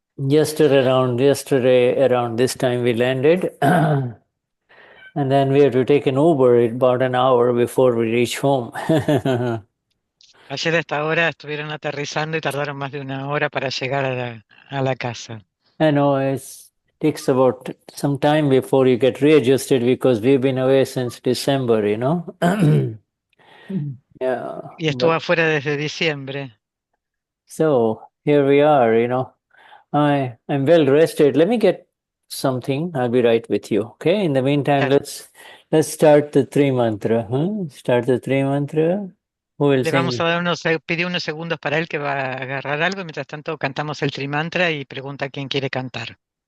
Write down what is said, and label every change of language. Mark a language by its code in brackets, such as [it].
[en] Yesterday around this time we landed. And then we had to take an Uber about an hour before we reach home. [es] Ayer a esta hora estuvieron aterrizando y tardaron más de una hora para llegar a la casa. [en] I know it takes about some time before you get readjusted because we've been away since December, you know. Yeah. [es] Y estuvo afuera desde diciembre. [en] So here we are, you know. I'm well rested. Let me get something. I'll be right with you. Okay. In the meantime, let's start the three mantra. Start the three mantra. Who will [es] Le [en] sing? [es] vamos a dar pedir unos segundos para él que va a agarrar algo. Mientras tanto cantamos el trimantra y pregunta quién quiere cantar.